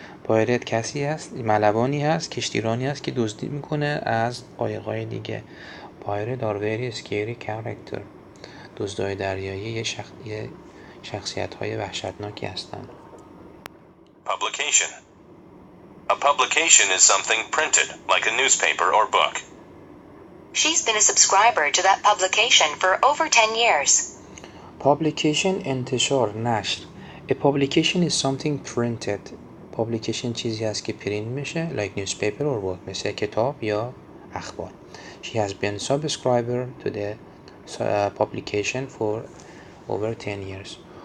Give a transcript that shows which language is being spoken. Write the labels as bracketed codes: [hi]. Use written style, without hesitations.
[fa] پایرت کسی هست، ملوانی هست، کشتیرانی هست که دزدی میکنه از قایق‌های دیگه. [en] Pirate are very scary character. [fa] دزدای دریایی یه شخصیت‌های وحشتناکی هستند. [en] Publication. A publication is something printed, like a newspaper or book. She's been a subscriber to that publication for over 10 years. [fa] Publication انتشار، نشر. [en] A publication is something printed. [fa] Publication چیزی هست که پرینت میشه [en] like newspaper or book، [fa] مثل کتاب یا اخبار. [en] She has been subscriber to the publication for over 10 years.